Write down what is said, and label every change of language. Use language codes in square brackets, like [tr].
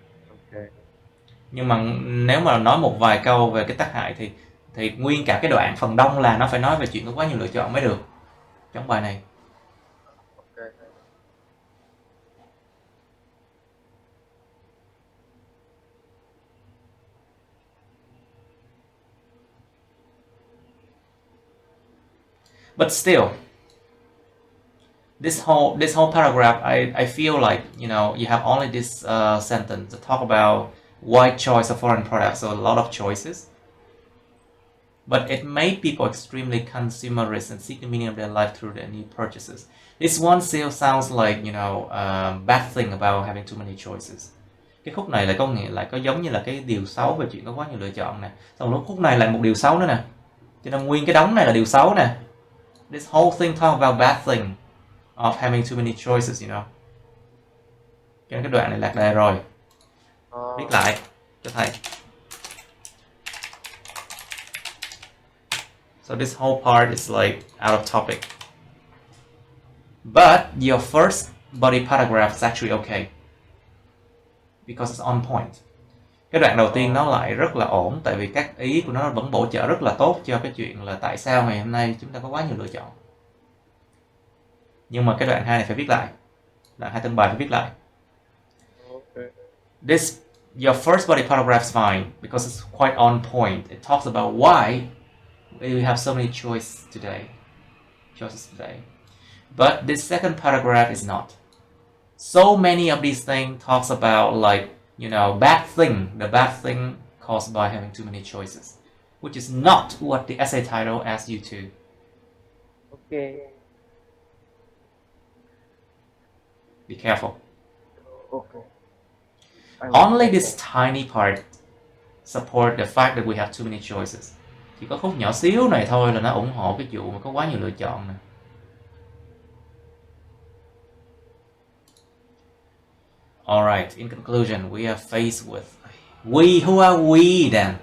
[en] Okay. [vi] Nhưng mà nếu mà nói một vài câu về cái tác hại thì nguyên cả cái đoạn phần đông là nó phải nói về chuyện có quá nhiều lựa chọn mới được trong bài này. [en] Okay. But still, this whole paragraph, I feel like, you know, you have only this sentence to talk about wide choice of foreign products, so a lot of choices. But it made people extremely consumerist and seek the meaning of their life through their new purchases. This one still sounds like, you know, bad thing about having too many choices. [vi] Cái khúc này lại có giống như là cái điều xấu về chuyện có quá nhiều lựa chọn nè. Xong lúc khúc này lại một điều xấu nữa nè. Cho nên nguyên cái đống này là điều xấu nè. [en] This whole thing talk about bad thing of having too many choices, you know. [vi] Cho nên cái đoạn này lạc đề rồi. Viết lại cho thầy. [en] So this whole part is like out of topic. But your first body paragraph is actually okay. Because it's on point. [vi] Cái đoạn đầu tiên nó lại rất là ổn, tại vì các ý của nó vẫn bổ trợ rất là tốt cho cái chuyện là tại sao ngày hôm nay chúng ta có quá nhiều lựa chọn. Nhưng mà cái đoạn 2 này phải viết lại. Đoạn 2 tân bài phải viết lại. Okay. [en] Your first body paragraph is fine because it's quite on point. It talks about why we have so many choices today. But this second paragraph is not. So many of these things talks about, like, you know, the bad thing caused by having too many choices, which is not what the essay title asks you to. Okay. Be careful. Okay. Only this tiny part support the fact that we have too many choices. [vi] Chỉ có khúc nhỏ xíu này thôi là nó ủng hộ cái vụ mà có quá nhiều lựa chọn nè. [en] Alright, in conclusion, we are faced with who are we then?